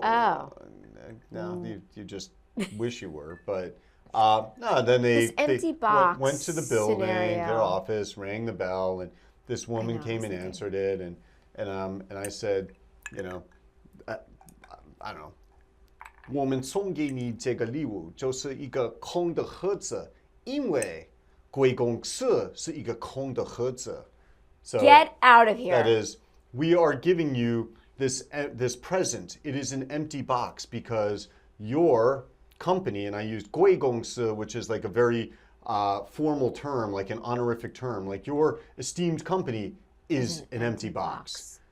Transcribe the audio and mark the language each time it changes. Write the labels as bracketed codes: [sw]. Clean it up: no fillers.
[en] Oh. No, you just wish you were. But no, then they went to the building, their office, rang the bell, and this woman came and answered it, and I said, I don't know. [zh] 我们送给你这个礼物就是一个空的盒子，因为贵公司是一个空的盒子。 [en] So get out of here. That is, we are giving you this present. It is an empty box because your company, and I used 贵公司, which is like a very formal term, like an honorific term, like your esteemed company is an empty box.